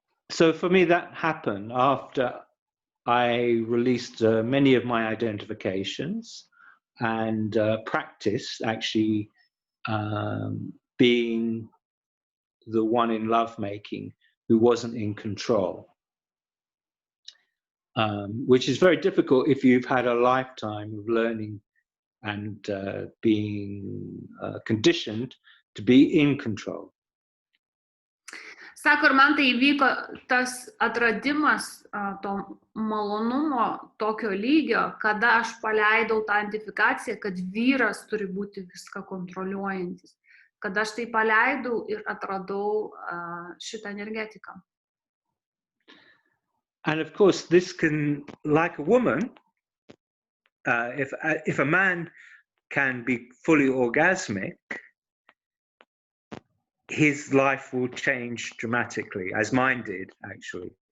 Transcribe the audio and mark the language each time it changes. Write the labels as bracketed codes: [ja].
[en] So for me that happened after I released many of my identifications and practiced actually being the one in lovemaking who wasn't in control, which is very difficult if you've had a lifetime of learning and being conditioned to be in control. [lt] Sako, ir man tai įvyko tas atradimas to malonumo tokio lygio, kada aš paleidau tą identifikaciją, kad vyras turi būti viską kontroliuojantis. Kada aš tai paleidau ir atradau šitą energetiką. [en] And of course, this can, like a woman, if a man can be fully orgasmic, his life will change dramatically, as mine did, actually.